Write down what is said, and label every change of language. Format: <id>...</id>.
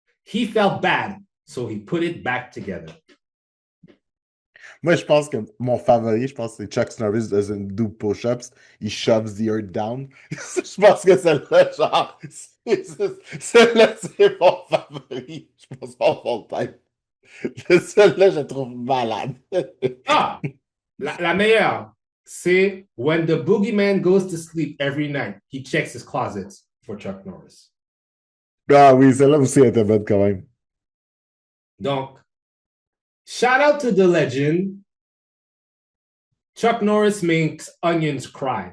<en>He felt bad, so he put it back together.</en> <fr>Moi, je pense que mon favori, je pense que c'est Chuck Norris dans une double push-ups. Il</fr> <en>shoves the earth down.</en> <fr>Je pense que celle-là, genre, celle-là, c'est mon favori. Je pense pas full time. Celle-là, je la trouve malade. Ah, la meilleure, c'est</fr> <en>when the boogeyman goes to sleep every night, he checks his closets for Chuck Norris.</en> <fr>Ah oui, celle-là aussi était bonne quand même.</fr> <en>Donc, shout out to the legend. Chuck Norris makes onions cry.</en>